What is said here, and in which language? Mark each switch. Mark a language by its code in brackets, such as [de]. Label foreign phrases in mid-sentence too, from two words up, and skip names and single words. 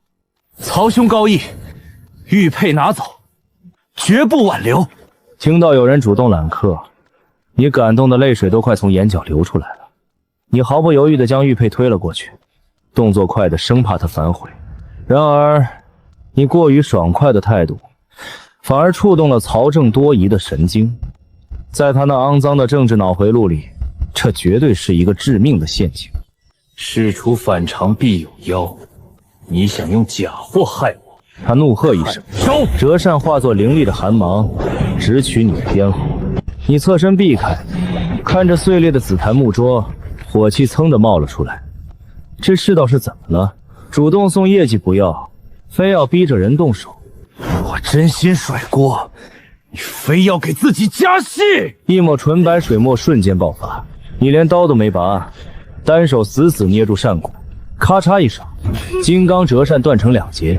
[zh] 曹兄高義，玉佩拿走，絕不挽留。聽到有人主動攬客，你感動的淚水都快從眼角流出來了。你毫不猶豫地將玉佩推了過去，動作快得生怕他反悔。然而，你過於爽快的態度，反而觸動了曹正多疑的神經。在他那骯髒的政治腦回路裡，這絕對是一個致命的陷阱。事出反常必有妖，你想用假貨害我？他怒喝一聲，收！折扇化作凌厉的寒芒，直取你的咽喉。你側身避開，看着碎裂的紫檀木桌，火气噌地冒了出来。這世道是怎麼了？主動送業績不要，非要逼着人動手。我真心甩鍋，你非要給自己加戲！一抹純白水墨瞬間爆發，你連刀都沒拔，單手死死捏住扇骨，咔嚓一聲，金剛折扇斷成兩截。